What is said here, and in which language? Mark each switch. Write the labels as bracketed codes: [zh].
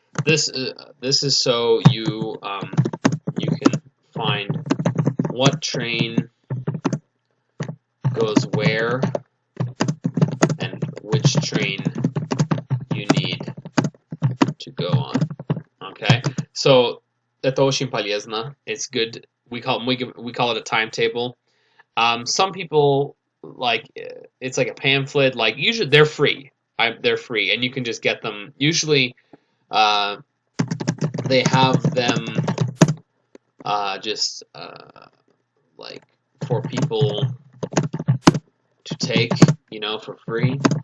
[en] This is so you can find what train goes where and which train you need to go on. Okay, so [ru] это очень полезно. [en] It's good. We call it a timetable. Some people it's like a pamphlet. Like usually they're free. They're free, and you can just get them. Usually, they have them just like for people to take, for free.